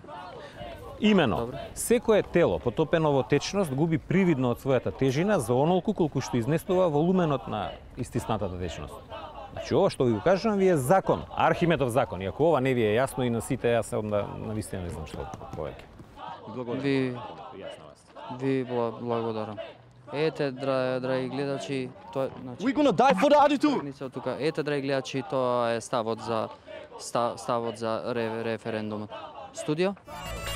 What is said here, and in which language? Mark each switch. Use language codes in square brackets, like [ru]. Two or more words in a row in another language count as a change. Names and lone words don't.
[mk] Имено, секое тело потопено во течност губи привидно од својата тежина за онолку колку што изнесува волуменот на истиснатата течност. Значи, ова што ви го кажам ви е закон, Архимедов закон. И ако ова не ви е јасно и на сите, јас на вистина не знам што повеќе. Ви благодарам. Ете, драги гледачи, тоа е... [en] We're gonna die for the attitude! [mk] Тука, ете, драги гледачи, тоа е ставот за референдумот. Студио?